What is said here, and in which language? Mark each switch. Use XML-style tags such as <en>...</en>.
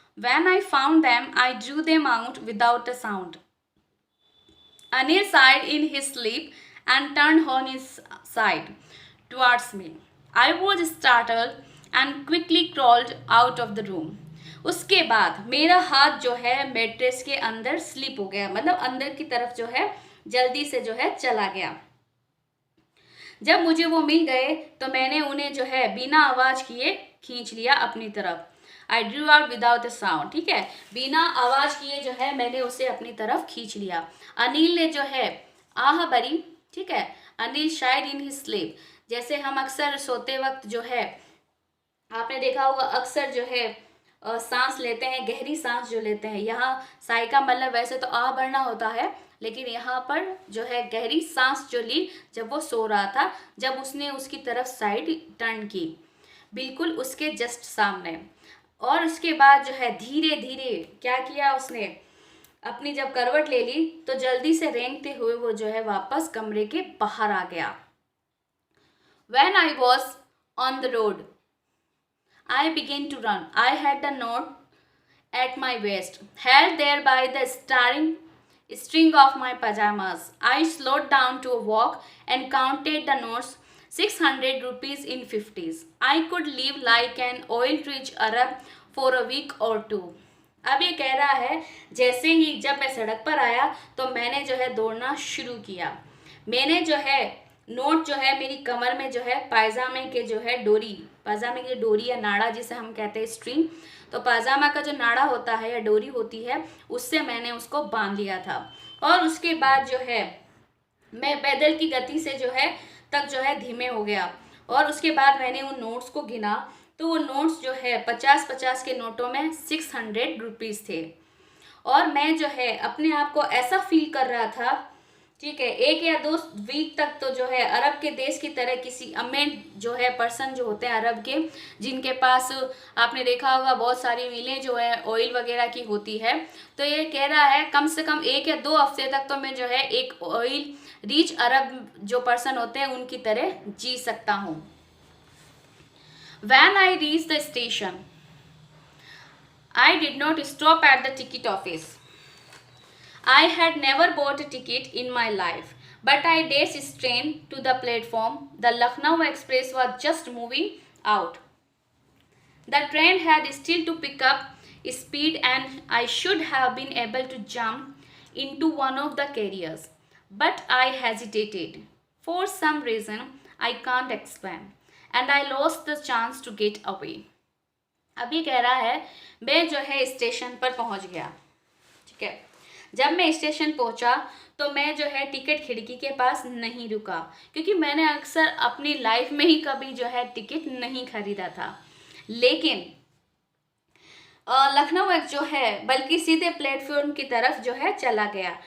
<en>When I found them, I drew them out without a sound. Anil sighed in his sleep and turned on his side towards me. I was startled and quickly crawled out of the room.</en> <hi>उसके बाद मेरा हाथ जो है mattress के अंदर slip हो गया, मतलब अंदर की तरफ जो है जल्दी से जो है चला गया। जब मुझे वो मिल गए तो मैंने उन्हें जो है बिना आवाज किए खींच लिया अपनी तरफ।</hi> <en>I drew out without a sound.</en> <hi>ठीक है, बिना आवाज किए जो है मैंने उसे अपनी तरफ खींच लिया। अनिल ने जो है आह भरी। ठीक है, अनिल शायद</hi> <en>in his sleep,</en> <hi>जैसे हम अक्सर सोते वक्त जो है आपने देखा होगा अक्सर जो है सांस लेते हैं, गहरी सांस जो लेते हैं, यहाँ साई का मतलब वैसे तो आह भरना होता है लेकिन यहाँ पर जो है गहरी सांस जो ली जब वो सो रहा था, जब उसने उसकी तरफ साइड टर्न की बिल्कुल उसके जस्ट सामने। और उसके बाद जो है धीरे धीरे क्या किया उसने, अपनी जब करवट ले ली तो जल्दी से रेंगते हुए वो जो है वापस कमरे के बाहर आ गया।</hi> <en>When I was on the road, I began to run. I had the note at my waist, held there by the string of my pajamas. I slowed down to a walk and counted the notes, 600 rupees in 50s. I could live like an oil-rich Arab for a week or two.</en> <hi>अब ये कह रहा है जैसे ही जब मैं सड़क पर आया तो मैंने जो है दौड़ना शुरू किया। मैंने जो है नोट जो है मेरी कमर में जो है पायजामे के जो है डोरी, पायजामे की डोरी या नाड़ा जिसे हम कहते हैं स्ट्रिंग, तो पायजामा का जो नाड़ा होता है या डोरी होती है उससे मैंने उसको बांध लिया था। और उसके बाद जो है मैं पैदल की गति से जो है तक जो है धीमे हो गया। और उसके बाद मैंने उन नोट्स को गिना तो वो नोट्स जो है 50-50 के नोटों में 600 रुपीज़ थे। और मैं जो है अपने आप को ऐसा फील कर रहा था, ठीक है, 1 या 2 वीक तक तो जो है अरब के देश की तरह किसी अमीर जो है पर्सन जो होते हैं अरब के, जिनके पास आपने देखा होगा बहुत सारी मिलें जो है ऑयल वगैरह की होती है, तो ये कह रहा है कम से कम 1 या 2 हफ्ते तक तो मैं जो है एक ऑयल रिच अरब जो पर्सन होते हैं उनकी तरह जी सकता हूँ।</hi> <en>When I reached the station, I did not stop at the ticket office. I had never bought a ticket in my life, but I dashed straight to the platform. The Lucknow Express was just moving out. The train had still to pick up speed and I should have been able to jump into one of the carriers. But I hesitated. For some reason I can't explain. And I lost the chance to get away.</en> <hi>अब ये कह रहा है मैं जो है station पर पहुंच गया। ठीक है, जब मैं स्टेशन पहुंचा तो मैं जो है टिकट खिड़की के पास नहीं रुका क्योंकि मैंने अक्सर अपनी लाइफ में ही कभी जो है टिकट नहीं खरीदा था। लेकिन लखनऊ एक जो है बल्कि सीधे प्लेटफॉर्म की तरफ जो है चला गया।</hi>